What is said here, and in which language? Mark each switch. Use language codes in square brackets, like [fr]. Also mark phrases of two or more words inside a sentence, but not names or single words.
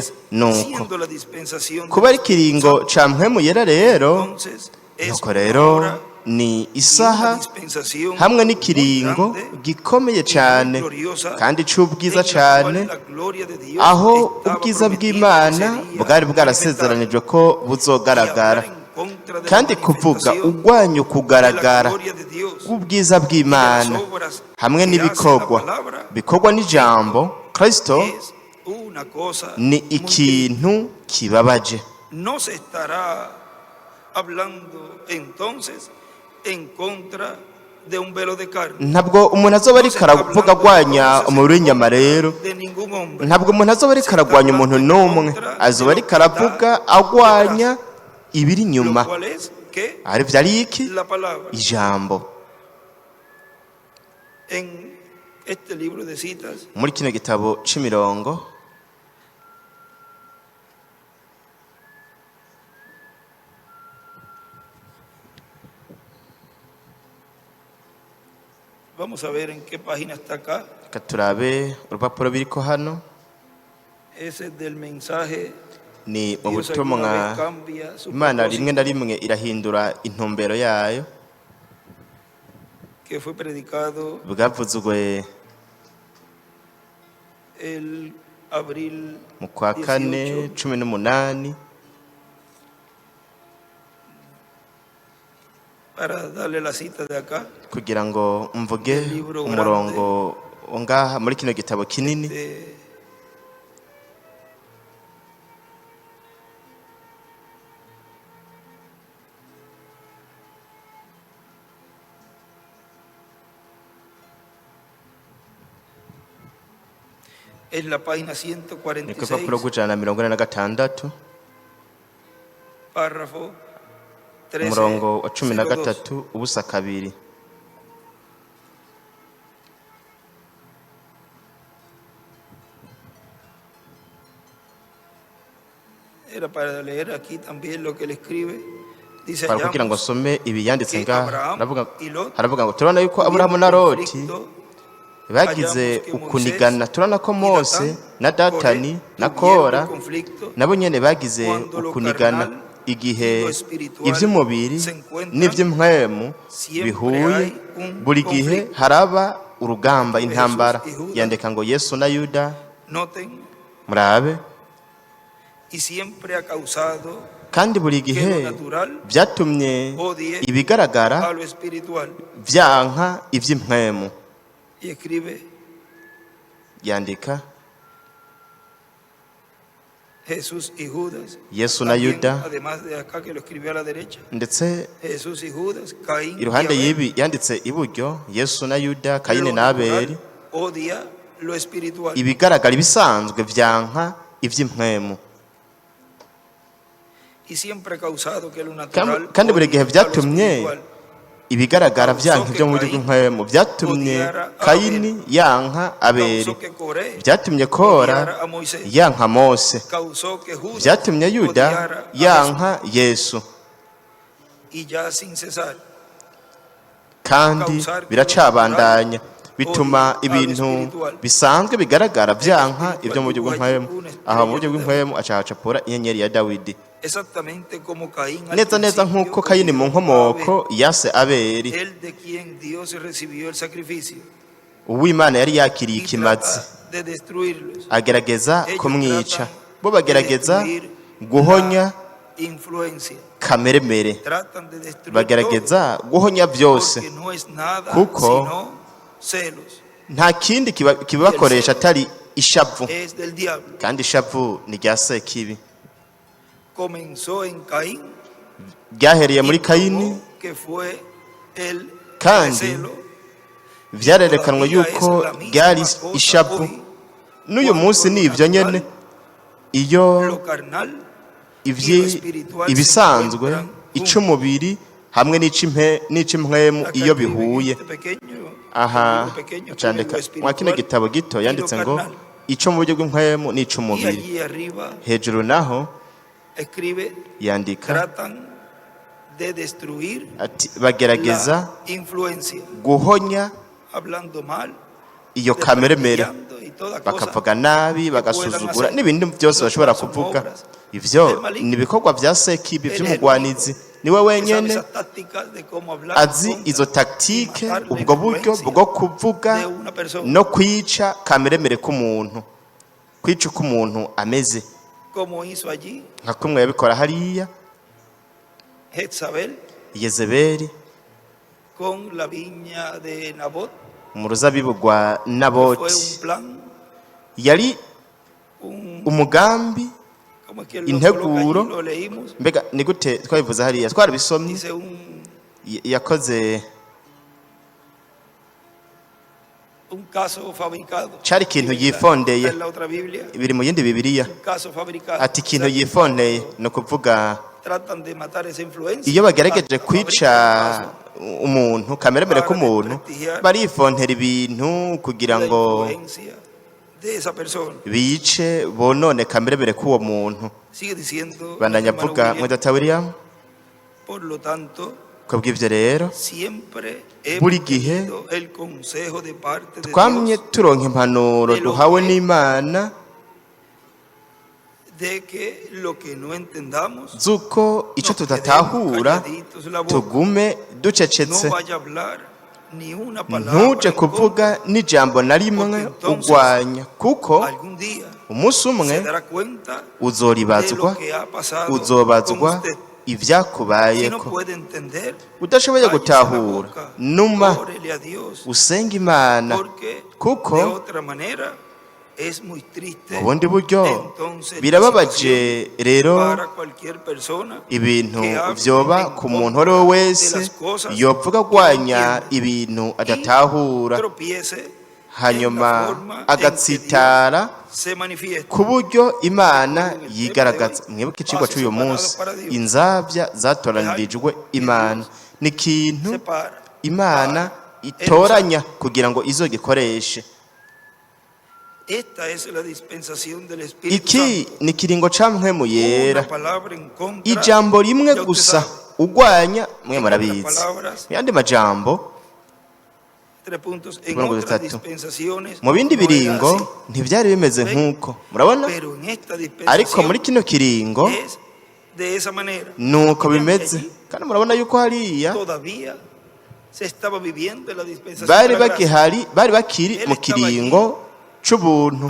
[rn] Nuko kuba ari ikiringo ca mpwemu yera rero, nuko rero ni isaha hamwe n'ikiringo gikomeye cyane kandi c'ubwiza cyane, aho ubwiza bw'Imana bwari bwarasezeranijwe ko buzogaragara. Kandi kuvuga urwanya ukugaragara ubwiza bw'Imana hamwe bikorwa n'ijambo Kristo ni ikintu kibabaje. [es] No se estará hablando entonces en contra de un velo de carne. [rn] Ntabwo umuntu azoba ariko aravuga agwanya umubiri w'inyama rero, ntabwo umuntu azoba ariko aragwanya umuntu n'umwe, azoba ariko aravuga agwanya ibiri inyuma. Ari vyari iki? Ijambo. [es] En este libro de citas, [rn] muri kino gitabo c'imirongo, [es] vamos a ver en qué página está acá. [rn] reka turabe urupapuro biriko hano. [es] Ese es del mensaje. [rn] Ni mu butumwa Imana rimwe na rimwe irahindura intumbero yayo, [es] que fue predicado [rn] bwavuzwe [es] el abril [rn] mu kwa kane 18 [es] para darle la cita de acá. [rn] kugira ngo mvuge umurongo ngaha muri kino gitabo kinini. [es] Es la página [rn] Ni ku 146, rupapuro rw'146, [es] párrafo 13, [rn] umurongo wa 02. 13 ubusa kabiri. [es] Era para leer aquí también lo que él escribe. Dice, [rn] Para kugira ngo [es] hallamos [rn] asome ibibyanditse [es] que [rn] ngaha, [es] Abraham y Lot [rn] haravuga ngo turabona yuko Aburahamu na Loti bagize ukunigana. Turabona ko Mose na Datani na Kora nabo nyene bagize ukunigana igihe ivy'umubiri n'ivy'impwemu bihuye. Buri gihe haraba urugamba, intambara. Yandika ngo Yesu na Yuda, [es] noten, [rn] murabe, [es] y siempre ha causado [rn] kandi buri [es] que lo [rn] gihe [es] natural [rn] byatumye [es] odie [rn] ibigaragara [es] a lo espiritual. [rn] vyanka ivy'impwemu. [es] Y escribe [rn] Yandika [es] Jesús y Judas. [rn] Yesu na [es] También, [rn] Yuda, [es] además de acá que lo escribió a la derecha, [rn] ndetse [es] Jesús y Judas, Caín y [rn] iruhande [es] Abel. [rn] y'ibi yanditse iburyo Yesu na Yuda, Kayini [es] Lo [rn] na [es] natural [rn] Abeli. [es] odia lo espiritual. [rn] Ibigaragara ibisanzwe vyanka ivy'impwemu, [es] Y siempre ha causado que lo natural [rn] kandi buri gihe [es] odie a lo [rn] vyatumye [es] espiritual. [rn] ibigaragara vyanka ivyo mu buryo bw'impwemu. Vyatumye Kayini yanka Abeli, [es] Causó que Coré [rn] vyatumye Kora [es] odiara a Moisés. [rn] yanka Mose, [es] Causó que Judas [rn] vyatumye Yuda [es] odiara a [rn] yanka Yesu. [es] Y ya sin cesar, [rn] Kandi biracabandanya, bituma ibintu bisanzwe bigaragara vyanka ivyo mu buryo bw'impwemu. Aha mu buryo bw'impwemu acahacapura inyenyeri ya Dawidi, [es] exactamente como Caín al [rn] neza neza [es] principio [rn] nk'uko Kayini mu nkomoko yase Abeli, [es] el de quien Dios recibió el sacrificio, [rn] uw'Imana yari yakiriye [es] y [rn] ikimazi, [es] trata de destruirlos. [rn] agerageza kumwica. Bo bagerageza [es] De [rn] guhonya [es] la influencia. [rn] kameremere, [es] Tratan de destruir [rn] bagerageza guhonya [es] todo, [rn] byose, [es] porque no es nada [rn] Kuko [es] sino celos. [rn] nta kindi kibakoresha atari ishavu, [es] Es del diablo. [rn] kandi ishavu ni rya Sekibi. [es] Comenzó en Caín, [rn] Ryahereye muri [es] y [rn] Kayini, [es] probó que fue el [rn] Kandi [es] recelo. [rn] vyarerekanwe yuko ryari ishavu. N'uyu munsi ni ivyo nyene, iyo [es] Lo carnal y lo espiritual se [rn] ibisanzwe [es] encuentran [rn] ic'umubiri hamwe n'ic'impwemu [es] Acá [rn] iyo [es] escribe en [rn] bihuye. [es] este pequeño, [rn] Aha [es] libro pequeño, [rn] candika [es] escribe lo [rn] mwa kino [es] espiritual [rn] gitabo gito [es] y [rn] yanditse [es] lo [rn] ngo [es] carnal. [rn] ico mu buryo bw'impwemu [es] Y [rn] n'ic'umubiri. [es] allí arriba [rn] Hejuru naho [es] escribe, [rn] yandika [es] tratan de destruir [rn] ati bagerageza [es] la influencia. [rn] guhonya [es] hablando mal, [rn] iyo kameremere [es] desprestigiando y toda cosa [rn] bakavuga nabi bagasuzugura n'ibindi byose bashobora kuvuga. Ivyo ni ibikorwa vya sekibi vy'umugwanizi. Niwe [es] que sabe [rn] wenyene [es] esas tácticas de cómo hablar [rn] azi [es] contra [rn] izo [es] y [rn] taktike, [es] matar la [rn] ubwo buryo [es] influencia [rn] bwo kuvuga [es] de una persona. [rn] no kwica kameremere k'umuntu, kwica uko umuntu ameze, [es] Como hizo allí [rn] nka kumwe yabikora hariya [es] Jezabel [rn] Yezebeli [es] con la viña de Nabot. [rn] mu ruzabibu rwa [es] Fue un [rn] Naboti. [es] plan, [rn] Yari [es] un, [rn] umugambi, [es] ¿cómo es que lo [rn] integuro. [es] coloca allí? Lo leímos. [rn] mbega ni gute twabivuze hariya twarabisomye. [es] Dice un caso fabricado. [rn] Cari ikintu yifondeye, [es] En la otra Biblia, [rn] biri mu yindi Bibiliya. [es] un caso fabricado. [rn] Ati ikintu [es] O sea, [rn] yifondeye ni ukuvuga [es] tratan de matar esa influencia. [rn] iyo bagerageje [es] fabrican [rn] kwica [es] un [rn] umuntu kameremere k'umuntu barifontera ibintu kugira [es] caso, [rn] ngo [es] la influencia de esa persona. [rn] bice bonone kameremere k'uwo muntu. [es] Sigue diciendo, [rn] Bandanya [es] hermano avuga William, [rn] mwedata William, [es] por lo tanto, [rn] kubw'ivyo rero [es] siempre [rn] buri [es] hemos [rn] gihe [es] tenido el consejo de parte de [rn] twamye [es] Dios [rn] turonka impanuro duhawe n'Imana [es] de que lo que no entendamos [rn] z'uko ico [es] nos quedemos [rn] tudatahura [es] calladitos la boca. [rn] tugume [es] No [rn] ducecetse, [es] vaya a hablar ni una palabra [rn] ntuje [es] en contra. [rn] kuvuga n'ijambo na rimwe ugwanya, kuko [es] Algún día [rn] umunsi [es] se [rn] umwe [es] dará cuenta de [rn] uzoribazwa, [es] lo que ha pasado [rn] uzobazwa [es] con usted. Si no [rn] ivyakubayeko. [es] puede entender, [rn] Udashoboye [es] cállese la [rn] gutahura, [es] boca, [rn] numa [es] órele a Dios, [rn] usenga Imana, [es] porque [rn] kuko [es] de otra manera es muy triste. [rn] mu bundi buryo [es] Entonces, [rn] birababaje rero [es] para cualquier persona [rn] ibintu [es] que hable [rn] vyoba [es] en [rn] ku muntu uwo ari we [es] contra [rn] wese [es] de las cosas [rn] yopfuga [es] que no [rn] agwanya [es] entiende [rn] ibintu adatahura, [es] tropiece [rn] hanyuma [es] en la forma en que [rn] agatsitara [es] Dios se manifiesta. [rn] ku buryo Imana yigaragaza. Mwibuke icigwa c'uyu munsi, inzavya zatoranirijwe Imana ni ikintu [es] Separa. [rn] Imana itoranya kugira ngo izogikoreshe. [es] Esta es la dispensación del Espíritu [rn] Iki [es] Santo. [rn] ni kiringo ca mpwemu yera, [es] Una palabra en contra, [rn] ijambo rimwe [es] ya usted [rn] gusa [es] sabe. [rn] ugwanya, mwe [es] En [rn] murabizi. [es] otras palabras, [rn] Mu yandi majambo, [es] 3 puntos. En [rn] Mirongo [es] otras [rn] itatu. [es] dispensaciones [rn] mu bindi [es] no era [rn] biringo [es] así, [rn] ntivyari bimeze nk'uko murabona, [es] pero en esta [rn] ariko muri [es] dispensación [rn] kino kiringo [es] es de esa manera. [rn] nuko [es] Vean que [rn] bimeze. [es] allí [rn] Kandi murabona yuko hariya [es] todavía se estaba viviendo la dispensación [rn] bari [es] de la gracia, [rn] bari bakiri mu kiringo c'ubuntu.